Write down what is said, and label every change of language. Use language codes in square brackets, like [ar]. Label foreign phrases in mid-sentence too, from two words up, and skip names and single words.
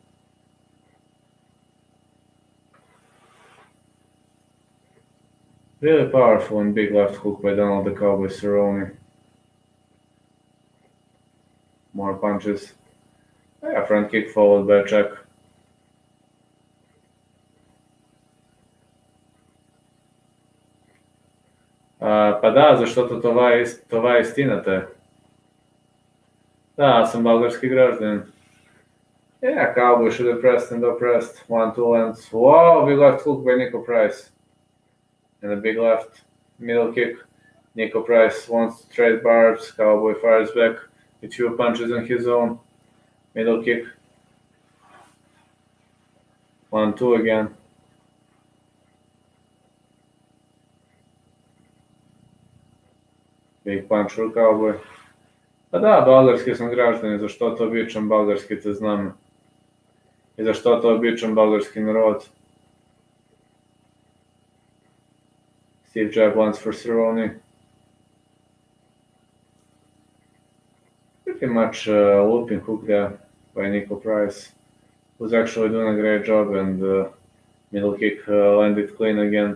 [en] Really powerful and big left hook by Donald the Cowboy Cerrone. More punches. Yeah, front kick followed by a check. [bg] Па да, защото това е истината. Да, аз съм български гражданин. [en] Yeah, Cowboy should have pressed and oppressed. 1-2 lands. Whoa, big left hook by Nico Price. And a big left middle kick. Nico Price wants to trade barbs. Cowboy fires back with 2 punches in his own. Middle kick. 1-2 again. Big punch for Cowboy. [bg] Па да, български съм гражданин, защото обичам българските знамя. И защото обичам български народ. [en] Steve jab once for Cerrone. Pretty much a looping hook there by Nico Price, who's actually doing a great job, and middle kick landed clean again.